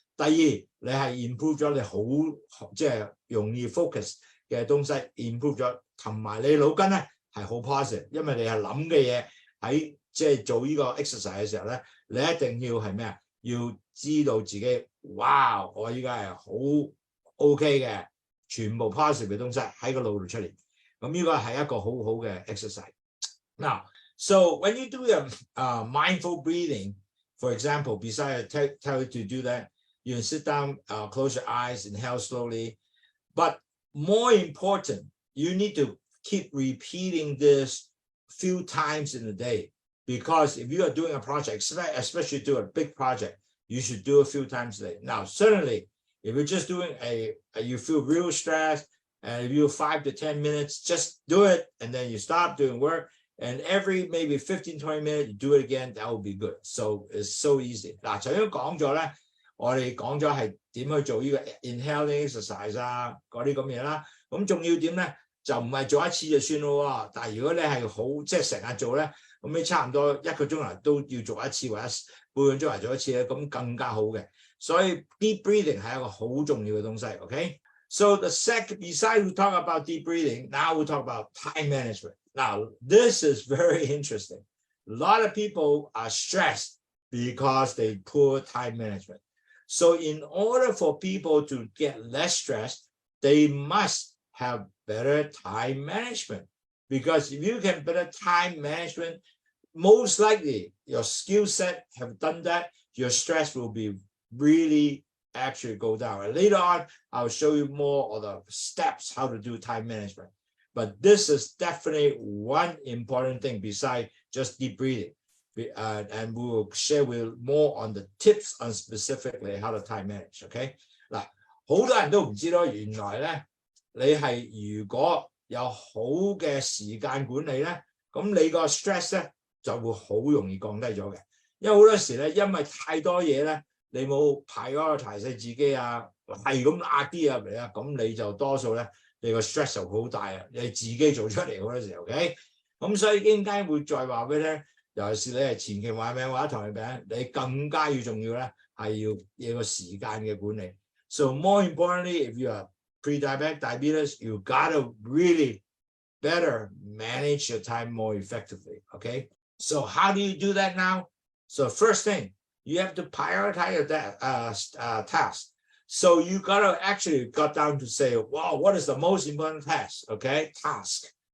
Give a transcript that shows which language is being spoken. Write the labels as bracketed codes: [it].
[yue] 第二，你係 improve 咗你好即係容易 focus 嘅東西 improve 咗，同埋你腦筋咧係好 positive，因為你係諗嘅嘢喺即係做呢個 exercise 嘅時候咧，你一定要係咩啊？要知道自己，哇！我依家係好 OK 嘅，全部 positive 嘅東西喺個腦度出嚟。咁呢個係一個好好嘅 exercise。 [en] Now, so when you do your mindful breathing, for example, besides tell you to do that, you sit down, close your eyes, inhale slowly. But more important, you need to keep repeating this few times in a day. Because if you are doing a project, especially do a big project, you should do a few times a day. Now, certainly, if you're just doing you feel real stressed, and if you 5 to 10 minutes, just do it, and then you stop doing work, and every maybe 15, 20 minutes, you do it again, that will be good. So it's so easy. [yue] 嗱，頭先講咗咧，我哋講咗係點去做呢個 inhaling exercise 啊，嗰啲咁嘢啦。咁仲要點咧？就唔係做一次就算咯喎。但係如果你係好即係成日做咧，咁你差唔多1個鐘頭都要做一次，或者半個鐘頭做一次咧，咁更加好嘅。所以 deep breathing 係一個好重要嘅東西。 [en] OK， so the second, besides we talk about deep breathing, now we talk about time management. Now this is very interesting. A lot of people are stressed because they poor time management. So in order for people to get less stressed, they must have better time management. Because if you can better time management, most likely your skill set have done that, your stress will be really actually go down. And later on, I'll show you more of the steps how to do time management. But this is definitely one important thing besides just deep breathing. And we will share with more on the tips on specifically how to time manage. [yue] OK， 嗱，好多人都唔知道，原來咧你係如果有好嘅時間管理咧，咁你個 stress 咧就會好容易降低咗嘅。因為好多時咧，因為太多嘢咧，你冇 prioritize 自己啊，係咁壓啲入嚟啊，咁你就多數咧你個 stress 就好大啊，你自己做出嚟好多時候 ，OK， 咁所以點解會再話俾你聽？尤其是你係前期患病或者糖尿病，你更加要重要咧，係要有個時間嘅管理。 [en] So more importantly, if you are prediabetic diabetes, you gotta really better manage your time more effectively. Okay. So how do you do that now? So first thing, you have to prioritize that task. So you gotta actually got down to say, wow, what is the most important task? Okay, task.